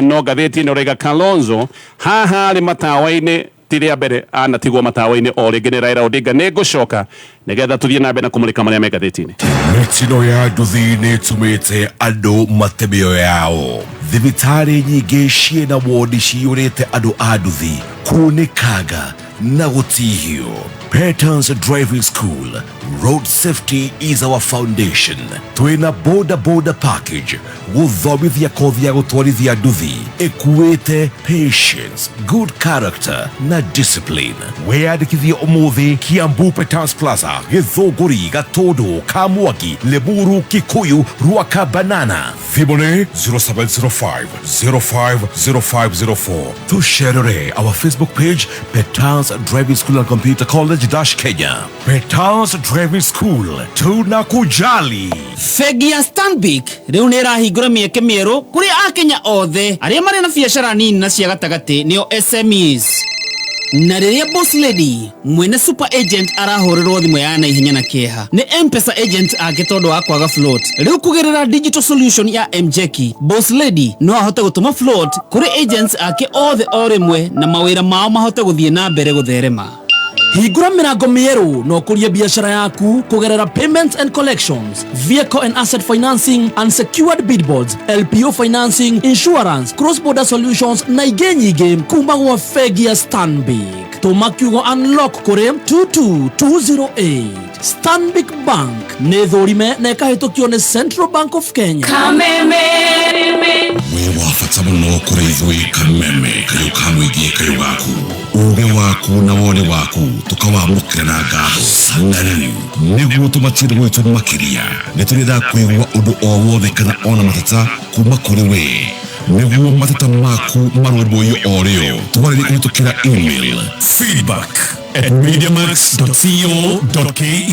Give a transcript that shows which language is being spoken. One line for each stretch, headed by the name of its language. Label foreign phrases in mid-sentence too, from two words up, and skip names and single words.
Kikuyu: No gatheti ni aroiga Kalonzo haha ari matawa-ini tiria mbere anatigwo matawa-ini o ringi ni Raila Odinga ni gucoka nigetha tuthie na mbere na kumulika maria me gatheti-ini. Mitino ya nduthi ni tumite andu matemio yao thibitari nyingi ciina wodi ciurite andu a nduthi kunikaga na gutihio.
English: Patterns Driving School, road safety is our foundation.
Kikuyu: Twina
English: boda package
Kikuyu: guthomithia kothi ya gutwarithia nduthi ikuite patience,
English: good character
Kikuyu: na discipline. Weyandikithie umuthi Kiambu Patterns Plaza, Githunguri, Gatundu, Kamwaki, Limuru, Kikuyu, Ruaka, Banana. Thimone 0705 050504.
English: Tusherere our Facebook page Patterns Driving School and Computer College Kenya. Patterns Driving School,
Swahili: tunakujali.
Kikuyu: Fegi ya Stanbic riu ni irahingura mieke mieru kuri akenya othe aria mari na biashara nini na cia gatagati nio SMEs. Na riria Boss Lady mwene super agent arahorirwo thimu ya naihenya na kieha ni M-Pesa agent ake tondu wa kwaga float. Riu kugerera
English: digital solution
Kikuyu: ya Mjeki, Boss Lady no ahote gutuma float kuri agents ake othe o rimwe na mawira mao mahote guthie na mbere gutherema. Hingura mirango mieru no kuria biashara yaku kugerera
English: payments and collections, vehicle and asset financing, unsecured billboards, LPO financing, insurance, cross-border solutions
Kikuyu: na igenyi game kuma gwa Fegi ya Stanbic. tuma kiugo unlock kuri 22208. Stanbic Bank nĩ thũrime na ĩkahĩtũkio nĩ Central Bank of Kenya. we wafata muno kuri ithui Kameme kayo kamwĩgie kayo gaku uge waku na wone waku tukawamũkĩra na ngatho na rĩu nĩguo tũmatire gwitũ makĩria nĩtũrenda kwĩgua ũndũ o wothe kana ona matata kuma kũrĩ we nĩguo matata maku marũmbũiyo o rĩo tũmarĩrie kũhĩtũkĩra email feedback@mediamax.co.ke.